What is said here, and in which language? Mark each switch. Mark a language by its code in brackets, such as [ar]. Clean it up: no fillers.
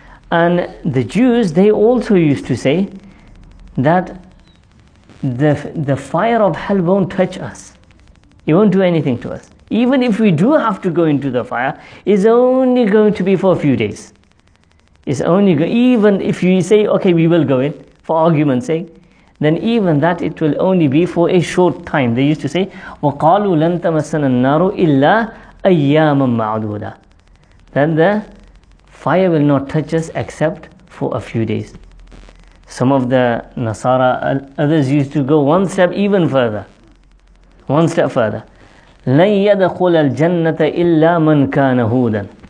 [en] And the Jews, they also used to say that the fire of hell won't touch us. It won't do anything to us. Even if we do have to go into the fire, it's only going to be for a few days. Even if you say, okay, we will go in, for argument's sake, then even that, it will only be for a short time. They used to say, [ar] وَقَالُوا لَن تَمَسَّنَ النَّارُ إِلَّا أَيَّامًا مَعْدُودًا. [en] Then the fire will not touch us except for a few days. Some of the Nasara, others used to go one step even further. One step further. [ar] لَنْ يَدَخُلَ الْجَنَّةَ إِلَّا مَنْ كَانَ هُودًا.